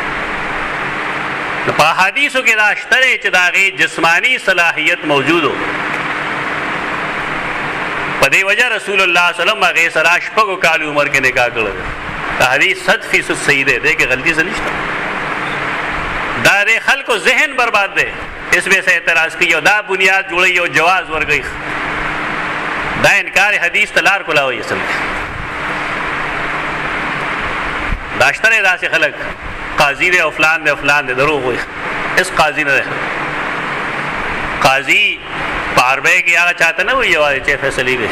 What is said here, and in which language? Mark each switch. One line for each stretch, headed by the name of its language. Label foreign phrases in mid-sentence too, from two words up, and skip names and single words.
Pashto: په حدیثو کې دا شته دی چې د هغې جسماني صلاحیت موجود و. په دې وجه رسول الله
Arabic: صلی الله علیه وسلم
Pashto: هغې سره شپږو کالو عمر کې نکاح کړی. دا حدیث 100% صحیح دی. دې کې غلطي څه نشته. دا د خلکو ذهن برباد دی.
Urdu: اس میں سے
Pashto: اعتراض کوي او دا بنیاد جوړوي او جواز ورکوي. دا انکار حدیث ته لار کولاوي. اصل دا شته دی داسې خلک قاضي دی او فلان دی او فلان دی. دروغ وایي. هېڅ قاضي نه دی. قاضي په عربۍ کې هغه چاته نه وایي یوازې چې فیصلې کوي.